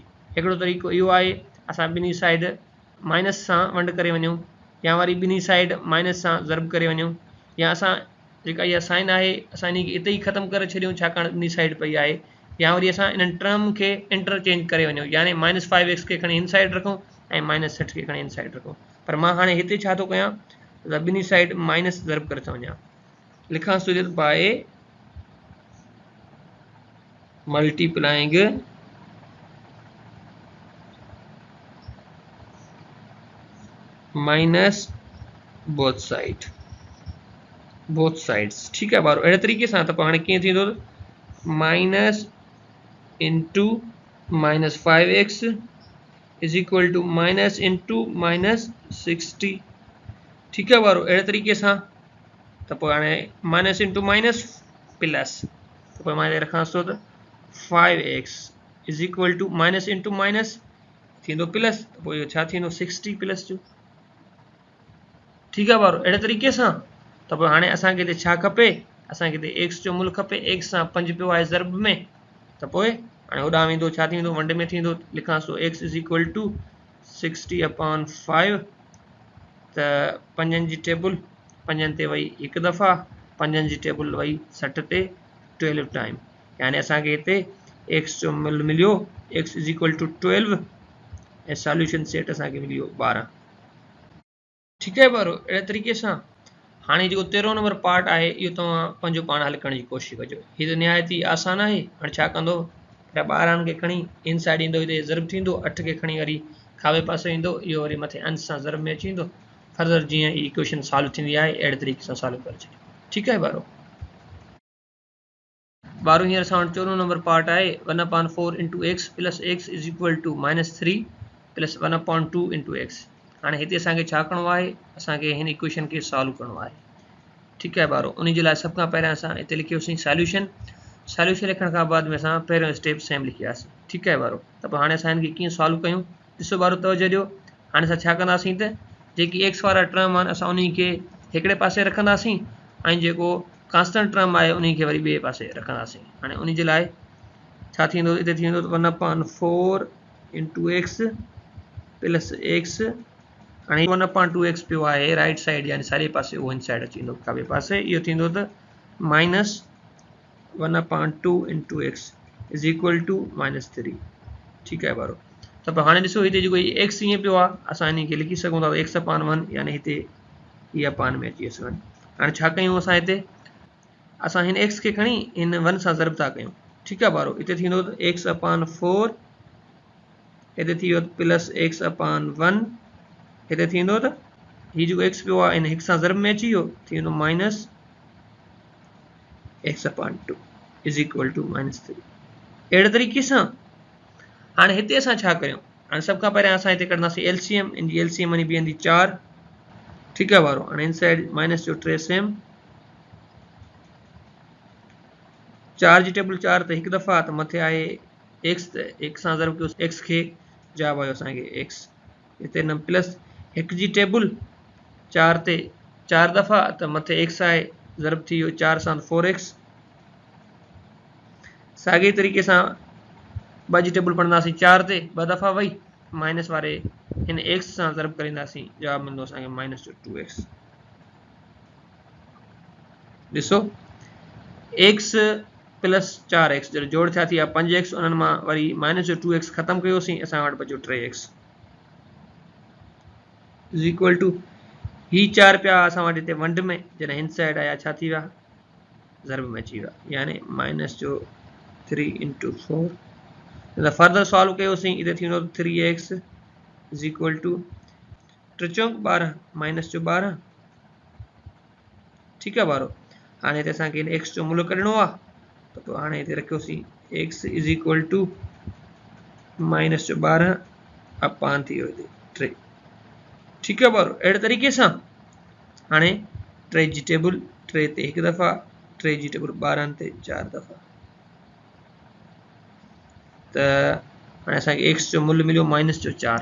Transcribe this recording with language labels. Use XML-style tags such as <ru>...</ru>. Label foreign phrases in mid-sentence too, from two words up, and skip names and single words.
<sd>हिकिड़ो तरीक़ो इहो आहे, असां ॿिन्ही</sd> <en>side minus</en> <sd>सां वंड करे वञूं, या वरी ॿिन्ही</sd> <en>side minus</en> <sd>सां ज़रब करे वञूं, या असां जेका इहा साइन आहे असां इन खे इते ई ख़तमु करे छॾियूं छाकाणि ॿिन्ही साइड पई आहे, या वरी असां इन्हनि टर्म खे इंटरचेंज करे वञूं, यानी माइनस 5x खे खणी इन साइड रखूं ऐं माइनस 60 खे खणी इन साइड रखूं। पर मां हाणे हिते छा थो कयां त ॿिन्ही</sd> <en>side minus</en> <sd>ज़रब करे थो वञा, लिखां थो</sd> <en>by multiplying minus both sides.</en> <sd>ठीकु आहे ॿारो, अहिड़े तरीक़े सां। त पोइ हाणे कीअं थींदो?</sd> <en>minus into minus 5x is equal to minus into minus 60.</en> <sd>ठीकु आहे ॿारो, अहिड़े तरीक़े सां।</sd> <en>त पोइ हाणे minus into minus plus,</en> <sd>त पोइ मां हिते रखां थो त</sd> <en>5x is equal to minus into minus</en> <sd>थींदो प्लस, त पोइ इहो छा थींदो? 60 प्लस जो। ठीकु आहे ॿारो, अहिड़े तरीक़े सां। त पोइ हाणे असांखे हिते छा खपे? असांखे हिते x जो मूल खपे, x सां 5 पियो आहे ज़रब में, त पोइ हाणे होॾां वेंदो छा थींदो? वंड में थींदो। लिखां थो</sd> <en>x is equal to 60 upon 5,</en> <sd>त 5 जी टेबल 5 ते वई हिकु दफ़ा, 5 जी टेबल वई 60 ते 12 टाइम, यानी असांखे हिते x जो मूल मिलियो</sd> <en>x is equal to 12</en> <sd>ऐं</sd> <en>solution set</en> <sd>असांखे मिली वियो 12। ठीकु आहे ॿारो, अहिड़े तरीक़े सां। हाणे जेको 13</sd> <en>number part</en> <sd>आहे इहो तव्हां पंहिंजो पाण हल करण जी कोशिशि कजो। हीअ त निहायत ई आसान आहे। हाणे छा कंदो? 12 खे खणी इन साइड ईंदो, हिते ज़रब थींदो, 8 खे खणी वरी खाॿे पासे ईंदो, इहो वरी मथे अंश सां ज़रब में अची वेंदो। फर्दर जीअं ई</sd> <en>equation solve</en> <sd>थींदी आहे अहिड़े तरीक़े सां सॉल्व करे छॾियो। ठीकु आहे ॿारो। हींअर असां वटि 14</sd> <en>number part</en> <sd>आहे</sd> <en>1/4 into x plus x is equal to -3. plus 1/2 into x.</en> <sd>हाणे हिते असांखे छा करिणो आहे, असांखे हिन इक्वेशन खे सॉल्व करिणो आहे। ठीकु आहे ॿारो, उन जे लाइ सभ खां पहिरियां असां हिते लिखियोसीं सॉल्यूशन। सॉल्यूशन लिखण खां बाद में असां पहिरियों</sd> <en>step same</en> <sd>लिखियासीं। ठीकु आहे ॿारो, त पोइ हाणे असां हिनखे कीअं सॉल्व कयूं, ॾिसो ॿारो तवजो ॾियो। हाणे असां छा कंदासीं त जेकी एक्स वारा टर्म आहिनि असां उन खे हिकिड़े पासे रखंदासीं ऐं जेको</sd> <en>constant term</en> <sd>आहे उन खे वरी ॿिए पासे रखंदासीं। हाणे उन जे लाइ छा थींदो, हिते थींदो</sd> <en>1/4 into x plus x.</en> <sd>हाणे 1/2 एक्स पियो आहे</sd> <en>right side</en> <sd>यानी साॼे पासे, उहो इन साइड अची वेंदो खॿे पासे, इहो थींदो त</sd> <en>minus 1/2 into x is equal to -3.</en> <sd>ठीकु आहे ॿारो, त पोइ हाणे ॾिसो हिते जेको एक्स ईअं पियो आहे असां इन खे लिखी सघूं था x/1 यानी हिते इहा पान में अची वञे। हाणे छा कयूं असां हिते, असां हिन एक्स खे खणी हिन 1 सां ज़रब था कयूं। ठीकु आहे ॿारो, हिते थींदो त x/4, हिते थी वियो प्लस x/1, हिते थींदो त हीउ जेको एक्स पियो आहे इन हिक सां ज़रब में अची वियो, थी वेंदो</sd> <en>minus x/2 is equal to -3.</en> <sd>अहिड़े तरीक़े सां हाणे हिते असां छा कयूं, हाणे सभ खां पहिरियां असां हिते कढंदासीं एलसीएम। इन जी एलसीएम वञी बीहंदी 4। ठीकु आहे ॿारो, हाणे इन साइड माइनस जो 3 सेम 4 जी टेबल 4 त हिकु दफ़ा, त मथे आहे एक्स, त हिक सां ज़रब कयो एक्स खे, जवाब आयो असांखे एक्स। हिते न प्लस हिक जी टेबल 4 ते 4 दफ़ा, त मथे एक्स आहे, ज़रब थी वियो 4 सां 4x। साॻे तरीक़े सां 2 जी टेबल पढ़ंदासीं 4 ते 2 दफ़ा वई, माइनस वारे हिन एक्स सां ज़रब करींदासीं, जवाब मिलंदो असांखे -2x। ॾिसो x प्लस 4x जो जोड़ थिया थी विया 5x, उन्हनि मां वरी -2x ख़तमु कयोसीं, असां वटि बचियो</sd> <en>3x is equal to</en> <sd>ही 4 पिया असां वटि हिते वंड में, जॾहिं हिन साइड आया छा थी विया, ज़रब में अची विया, यानी -3 इंटू 4। त फर्दर सॉल्व कयोसीं, हिते थींदो</sd> <en>3x is equal to 3</en> <sd>चौक 12 -12। ठीकु आहे ॿारो, हाणे हिते असांखे हिन एक्स जो मुल्ह कढणो आहे, त पोइ हाणे हिते रखियोसीं</sd> <en>x is equal to -12 upon</en> <sd>थी वियो हिते 3। ठीकु आहे ॿारो, अहिड़े तरीक़े सां हाणे 3 जी टेबल 3 ते हिकु दफ़ा, 3 जी टेबल 12 ते 4 दफ़ा, त हाणे असांखे एक्स जो मुल्ह मिलियो -4।</sd>